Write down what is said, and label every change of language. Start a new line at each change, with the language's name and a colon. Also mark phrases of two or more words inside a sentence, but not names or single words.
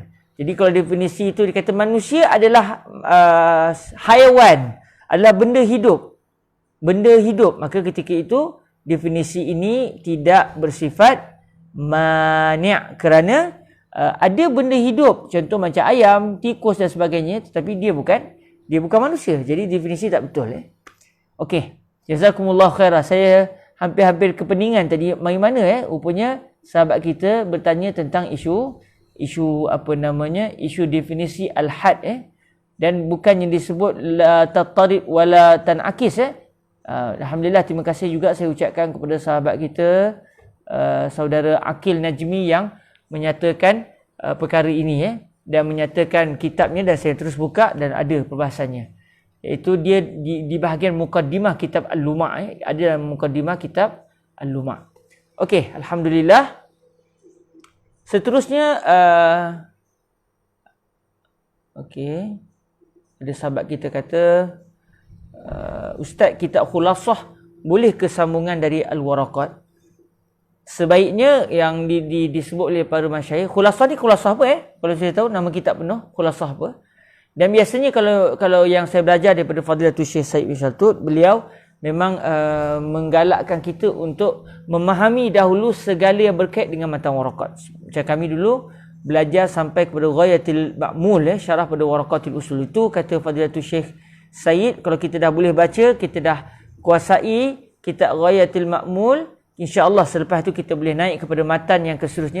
Malay: Jadi kalau definisi itu dikata manusia adalah hayawan, adalah benda hidup, maka ketika itu definisi ini tidak bersifat mani', kerana ada benda hidup, contoh macam ayam, tikus dan sebagainya, tetapi dia bukan manusia. Jadi definisi tak betul. Okey,
Arabic: جزاكم الله خيرا.
Malay: Saya hampir-hampir kepeningan tadi. Bagaimana rupanya sahabat kita bertanya tentang isu definisi al-had, dan bukan yang disebut
Arabic: لا تضارب ولا تناقض.
Malay: Alhamdulillah, terima kasih juga saya ucapkan kepada sahabat kita saudara Akil Najmi yang menyatakan perkara ini dan menyatakan kitabnya, dan saya terus buka dan ada perbahasannya. Iaitu dia di bahagian mukaddimah kitab Al-Luma', ada dalam mukaddimah kitab Al-Luma'. Okey, alhamdulillah. Seterusnya ada sahabat kita kata, Ustaz, kitab Khulasah boleh ke sambungan dari al-waraqat? Sebaiknya yang disebut oleh para masyayikh, khulasah ni khulasah apa Kalau saya tahu nama kitab penuh, khulasah apa? Dan biasanya kalau yang saya belajar daripada Fadilatul Syekh Said bin Shaltut, beliau memang menggalakkan kita untuk memahami dahulu segala yang berkait dengan matan waraqat. Macam kami dulu belajar sampai kepada Ghayatul Ma'mul, syarah pada Waraqatul Usul. Itu kata Fadilatul Syekh Said, kalau kita dah boleh baca, kita dah kuasai kitab Ghayatul Ma'mul, InsyaAllah selepas itu kita boleh naik kepada matan yang seterusnya.